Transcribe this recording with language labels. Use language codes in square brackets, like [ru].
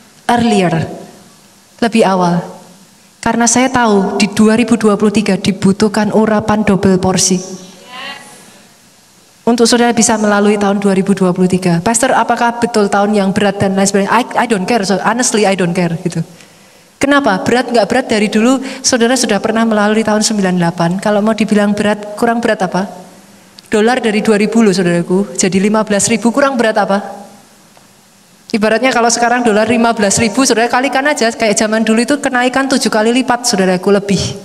[id] Earlier, lebih awal. Karena saya tahu di 2023 dibutuhkan urapan double porsi. Untuk saudara bisa melalui tahun 2023. Pastor, apakah betul tahun yang berat dan lain sebagainya? [en] I don't care, so honestly I don't care gitu. [id] Kenapa? Berat nggak berat dari dulu, saudara sudah pernah melalui tahun 98. Kalau mau dibilang berat, kurang berat apa? Dolar dari 2000 loh saudaraku, jadi 15.000 kurang berat apa? Ibaratnya kalau sekarang dolar 15.000, saudara kalikan aja, kayak zaman dulu itu kenaikan 7 kali lipat saudaraku lebih.